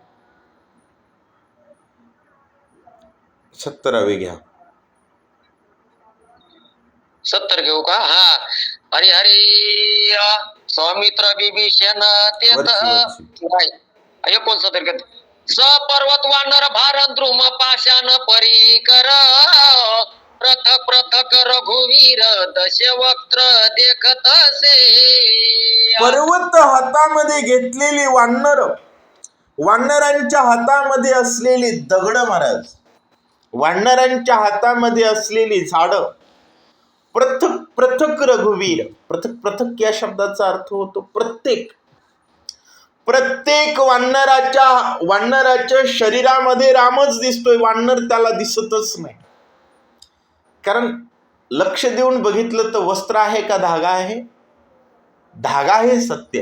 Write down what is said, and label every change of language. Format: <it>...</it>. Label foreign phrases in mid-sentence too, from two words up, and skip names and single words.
<mr>70 घ्या. 70 घेऊ का? हा.</mr> <awa>हरी हरी सौमित्र बिभीषण तेत 69 सपर्वत वानर भार द्रुम पाषाण परीकर पृथक पृथक रघुवीर दशवक्त्र देखत असे.</awa> <mr>पर्वत हातामध्ये घेतलेली वानर, वानरांच्या हातामध्ये असलेली दगड महाराज, वानरांच्या हातामध्ये असलेली झाडं,</mr> <awa>पृथक पृथक रघुवीर.</awa> <mr>पृथक पृथक या शब्दाचा अर्थ होतो प्रत्येक. प्रत्येक वानराच्या शरीरामध्ये रामच दिसतोय, वानर त्याला दिसतच नाही. कारण लक्ष देऊन बघितलं तर वस्त्र आहे का धागा आहे? धागा हे सत्य.</mr>